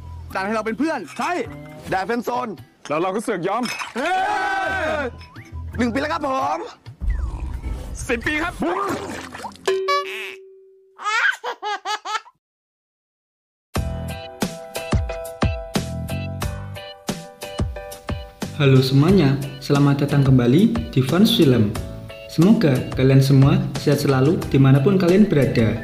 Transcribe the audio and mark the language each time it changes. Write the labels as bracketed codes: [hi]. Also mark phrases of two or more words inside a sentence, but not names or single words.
[th] ดันให้เราเป็นเพื่อนใช่แดดเฟนโซนแล้วเราก็เสือกยอม1 ปีแล้วครับผม10 ปีครับ [id] Halo semuanya, selamat datang kembali di Fans Film. Semoga kalian semua sehat selalu dimanapun kalian berada.